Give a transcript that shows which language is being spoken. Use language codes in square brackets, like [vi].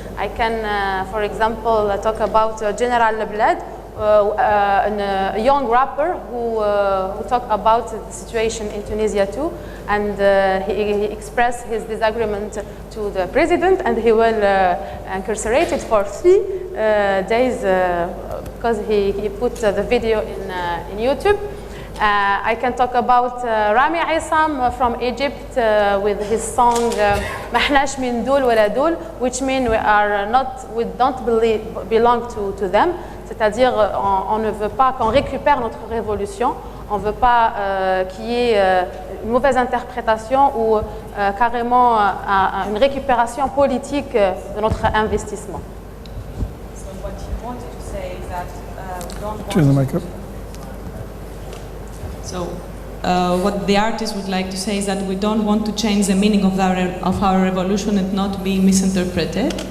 [en] I can, for example, talk about General Lebled, a young rapper who talked about the situation in Tunisia too, and he expressed his disagreement to the president, and he will incarcerated for 3 days because he put the video in YouTube. I can talk about Rami Aissam from Egypt with his song Mahnash min dul wala dul, which means we don't belong to them. [fr] C'est-à-dire, on ne veut pas qu'on récupère notre révolution, on ne veut pas qu'il y ait une mauvaise interprétation ou carrément une récupération politique de notre investissement. [en] So what he wanted to say is that we don't want Turn the mic up. So what the artist would like to say is that we don't want to change the meaning of our revolution and not be misinterpreted.